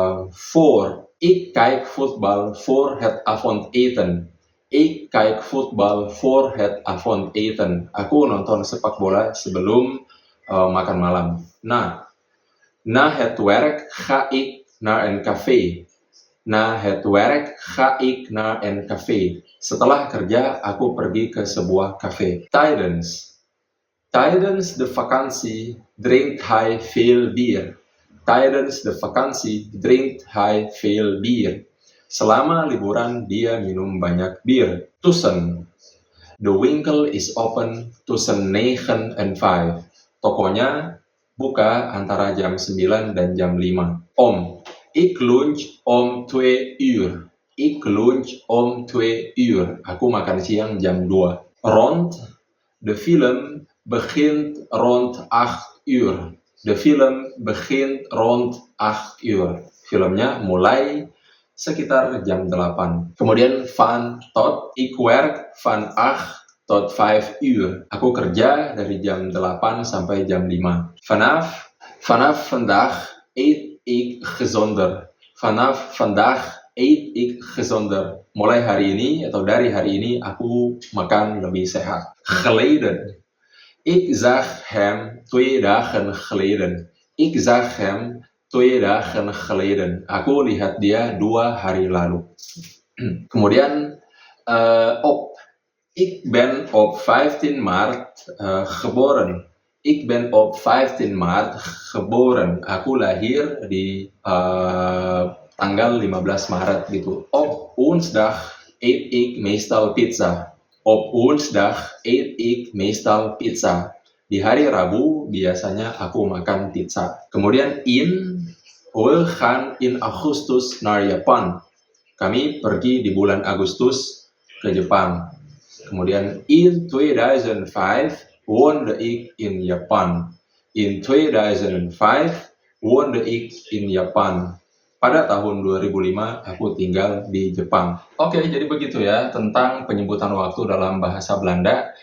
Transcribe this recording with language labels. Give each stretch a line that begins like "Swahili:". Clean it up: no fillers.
Dutch: For, ik kijk voetbal voor het avondeten. Ik kijk voetbal voor het avondeten.
Indonesian: Aku nonton sepak bola sebelum makan malam.
Dutch: Na het werk ga ik naar een café. Na het werk ga ik naar een café.
Indonesian: Setelah kerja, aku pergi ke sebuah kafe.
Dutch: Tijdens de vakantie drinkt hij veel bier. Tijdens de vakantie drinkt hij veel bier.
Indonesian: Selama liburan, dia minum banyak bir. Tussen.
Dutch: The winkel is open tussen 9 en 5.
Indonesian: Tokonya buka antara jam 9 dan jam 5. Om.
Dutch: Ik lunch om 2 uur. Ik lunch om 2 uur.
Indonesian: Aku makan siang jam 2.
Dutch: Rond. De film begint rond 8 uur. De film begint rond 8 uur.
Indonesian: Filmnya mulai sekitar jam 8.
Dutch: Kemudian van tot, ik werk van 8 tot 5 uur.
Indonesian: Aku kerja dari jam 8 sampai jam 5.
Dutch: Vanaf vandaag eet ik gezonder. Vanaf vandaag eet ik gezonder.
Indonesian: Mulai hari ini atau dari hari ini aku makan lebih sehat.
Dutch: Geleden. Ik zag hem 2 dagen geleden. Ik zag hem 2 dagen geleden.
Indonesian: Aku lihat dia 2 hari lalu. Kemudian op.
Dutch: Ik ben op 15 maart geboren. Ik ben op 15 maart geboren.
Indonesian: Aku lahir di tanggal 15 Maret gitu.
Dutch: Op woensdag eet ik meestal pizza. Op woensdag eet ik meestal pizza.
Indonesian: Di hari Rabu biasanya aku makan pizza.
Dutch: Kemudian we gaan in Augustus naar Japan.
Indonesian: Kami pergi di bulan Agustus ke Jepang.
Dutch: Kemudian in 2005 woonde ik in Japan. In 2005 woonde ik in Japan.
Indonesian: Pada tahun 2005 aku tinggal di Jepang. Oke, jadi begitu ya tentang penyebutan waktu dalam bahasa Belanda.